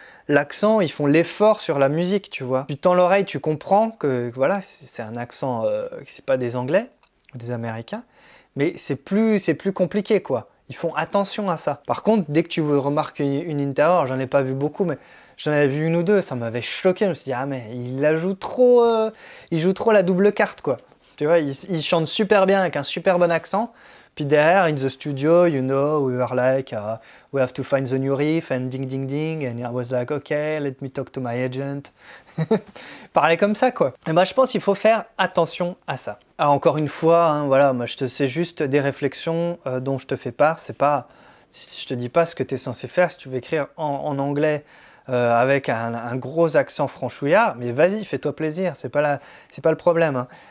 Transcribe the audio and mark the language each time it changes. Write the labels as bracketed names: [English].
[French] L'accent, ils font l'effort sur la musique, tu vois. Tu tends l'oreille, tu comprends que voilà, c'est un accent, c'est pas des Anglais ou des Américains, mais c'est plus compliqué, quoi. Ils font attention à ça. Par contre, dès que tu remarques une interview, alors j'en ai pas vu beaucoup, mais j'en avais vu une ou deux, ça m'avait choqué. Je me suis dit, ah mais il joue trop la double carte, quoi. Tu vois, il chante super bien avec un super bon accent. Puis derrière, [English] in the studio, you know, we were like, we have to find the new riff, and ding, ding, ding. And I was like, okay, let me talk to my agent. [French] Parler comme ça, quoi. Et moi, je pense qu'il faut faire attention à ça. Alors, encore une fois, hein, voilà, moi, c'est juste des réflexions dont je te fais part. Je te dis pas ce que tu es censé faire. Si tu veux écrire en anglais avec un gros accent franchouillard, mais vas-y, fais-toi plaisir, c'est pas le problème. Hein.